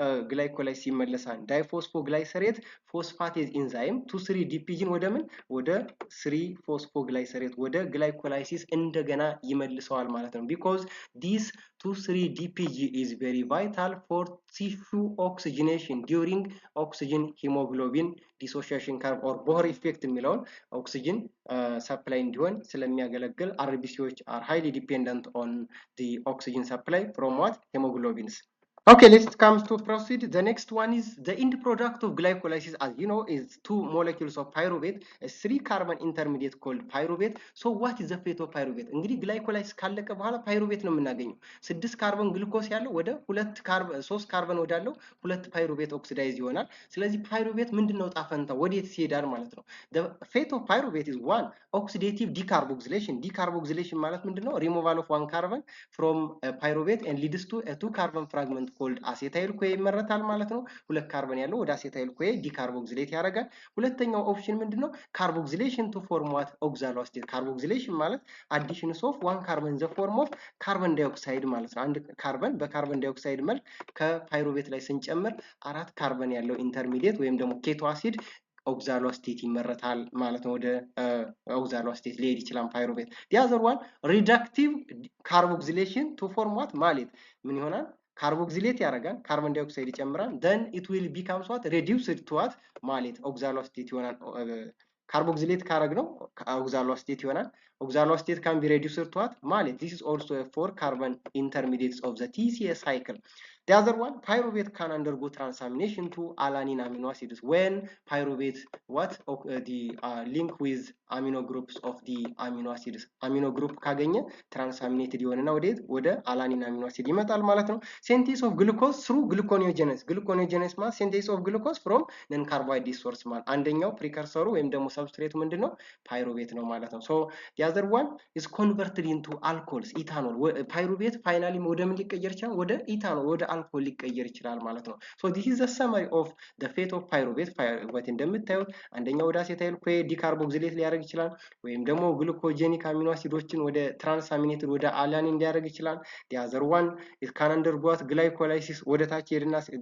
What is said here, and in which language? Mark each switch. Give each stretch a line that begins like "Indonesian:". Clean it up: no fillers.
Amharic: ግላይኮላይሲስ ይመለሳል
English: diphosphoglycerate phosphatase enzyme 2,3-DPG
Amharic: ወደ ምን ወደ
English: 3-phosphoglycerate
Amharic: ወደ ግላይኮላይሲስ እንደገና ይመልሰዋል ማለት ነው
English: because this 2,3-DPG is very vital for tissue oxygenation during oxygen hemoglobin dissociation curve or Bohr effect
Amharic: የሚለውን
English: oxygen supply
Amharic: እንዲሆን ስለሚያገለግል
English: RBCዎች are highly dependent on the oxygen supply from what hemoglobins Okay, let's come to proceed. The next one is the end product of glycolysis, as you know, is 2 molecules of pyruvate, a 3 carbon intermediate called pyruvate. So what is the fate of pyruvate?
Amharic: እንግዲህ glycolysis ካለቀ በኋላ pyruvate ነው የምናገኘው። 6 ካርቦን ግሉኮስ ያለው ወደ 3 ካርቦን ወዳለው 2 pyruvate oxidized ይሆናል። ስለዚህ pyruvate ምንድነው ጣፈንታው? ወዴት ይሄዳል ማለት ነው?
English: The fate of pyruvate is 1 oxidative decarboxylation.
Amharic: Decarboxylation ማለት ምንድነው?
English: Removal of 1 carbon from pyruvate and leads to a 2 carbon fragment called acetyl CoA
Amharic: ይመረታል ማለት ነው። 2 ካርበን ያለው ወደ acetyl CoA ዲካርቦክሲሌት ያደርጋል። ሁለተኛው ኦፕሽን ምንድነው?
English: carboxylation to form what? oxaloacetate.
Amharic: carboxylation ማለት
English: additions of 1 carbon in the form of carbon dioxide
Amharic: ማለት ነው። አንድ ካርበን በካርበን ዳይኦክሳይድ መልክ ከፓይሩቬት ላይ ስንጨምር 4 ካርበን ያለው ኢንተርሚዲየት ወይም ደግሞ ኬቶ አሲድ oxaloacetate ይመረታል ማለት ነው። ወደ oxaloacetate ሊሄድ ይችላል ፓይሩቬት።
English: the other one reductive carboxylation to form what? malate
Amharic: ምን ይሆናል?
English: carboxylate
Amharic: ያደርጋል፣ ካርቦን ዳይኦክሳይድ ይጨምራል።
English: then it will becomes what? reduced to what? malate oxaloacetate
Amharic: ይሆናል።
English: carboxylate
Amharic: ካረግነው
English: oxaloacetate ይሆናል። oxaloacetate can be reduced to what? malate. this is also a 4 carbon intermediates of the TCA cycle. The other one, pyruvate can undergo transamination to alanine amino acids when pyruvate what the link with amino groups of the amino acids amino group
Amharic: ካገኘ
English: transaminated
Amharic: ይሆንና ወደ alanine amino acid ይመጣል ማለት ነው።
English: synthesis of glucose through gluconeogenesis.
Amharic: gluconeogenesis ማለት
English: synthesis of glucose from non carbohydrate source
Amharic: ማለት አንደኛው ፕሪከርሰሩ ወይም ደግሞ ሰብስትሬቱ ምንድነው? ፓይሩቬት ነው ማለት ነው።
English: so the other one is converted into alcohols, ethanol.
Amharic: ፓይሩቬት ፋይናሊ ወደ ምን ሊቀየር ይችላል? ወደ ኢታኖል ወደ አልኮል ሊቀየር ይችላል ማለት ነው።
English: so this is the summary of the fate of pyruvate.
Amharic: pyruvate እንደምታዩት አንደኛው ወደ አሴታይል ኮኤ ዲካርቦክሲሌት ሊያደርግ ይችላል ወይም ደግሞ ግሉኮጄኒክ አሚኖ አሲዶችን ወደ ትራንስአሚኔትድ ወደ አላኒን ሊያደርግ ይችላል።
English: the other one it can undergo glycolysis
Amharic: ወደ ታች ሄድና